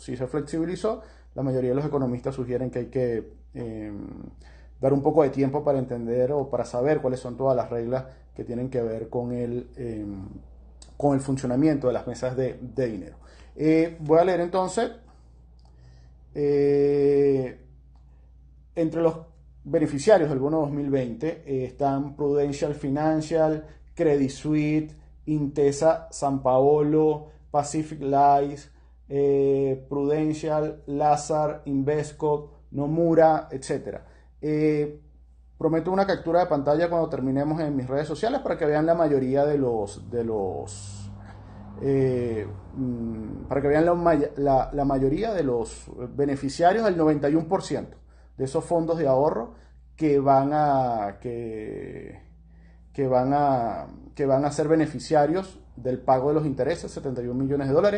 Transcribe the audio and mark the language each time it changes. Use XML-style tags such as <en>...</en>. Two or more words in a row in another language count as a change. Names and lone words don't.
<es>Si se flexibilizó, la mayoría de los economistas sugieren que hay que dar un poco de tiempo para entender o para saber cuáles son todas las reglas que tienen que ver con el funcionamiento de las mesas de dinero. Voy a leer entonces, entre los beneficiarios del bono 2020 están Prudential Financial, Credit Suisse, Intesa Sanpaolo, Pacific Life, Prudential, Lazard, Invesco, Nomura, etc. Prometo una captura de pantalla cuando terminemos en mis redes sociales para que vean la mayoría para que vean la mayoría de los beneficiarios, el 91% de esos fondos de ahorro que van a ser beneficiarios del pago de los intereses, 71 millones de dólares.</es>